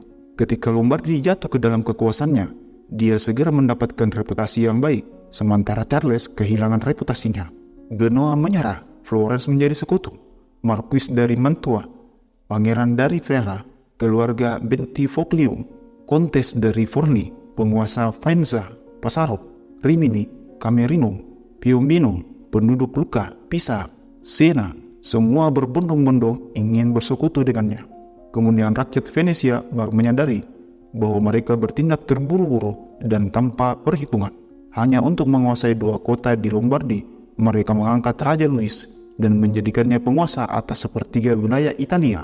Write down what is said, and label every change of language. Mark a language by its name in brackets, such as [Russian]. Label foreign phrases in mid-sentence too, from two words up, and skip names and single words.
[Indonesian] Ketika Lombardi jatuh ke dalam kekuasaannya, dia segera mendapatkan reputasi yang baik, sementara Charles kehilangan reputasinya. Genoa menyerah, Florence menjadi sekutu, Marquis dari Mantua, Pangeran dari Ferrara, keluarga Bentivoglio, Kontes dari Forli, penguasa Faenza, Passaro, Rimini, Camerino, Piombino, penduduk Lucca, Pisa, Siena, semua berbondong-bondong ingin bersekutu dengannya. Kemudian rakyat Venesia baru menyadari bahwa mereka bertindak terburu-buru dan tanpa perhitungan. Hanya untuk menguasai 2 kota di Lombardi, mereka mengangkat Raja Louis dan menjadikannya penguasa atas sepertiga wilayah Italia.